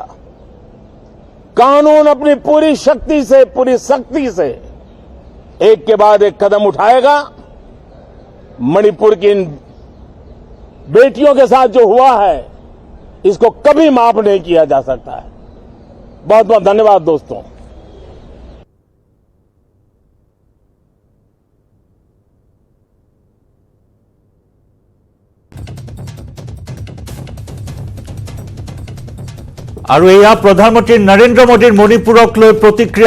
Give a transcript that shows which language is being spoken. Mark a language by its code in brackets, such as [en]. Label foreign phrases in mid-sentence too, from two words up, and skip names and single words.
[hi] कानून अपनी पूरी शक्ति से, पूरी सख्ती से एक के बाद एक कदम उठाएगा। मणिपुर की इन बेटियों के साथ जो हुआ है, इसको कभी माफ नहीं किया जा सकता है। बहुत बहुत धन्यवाद दोस्तों। [as] আৰু এয়া প্ৰধানমন্ত্ৰী নৰেন্দ্ৰ মোদীৰ মণিপুৰক লৈ প্ৰতিক্ৰিয়া।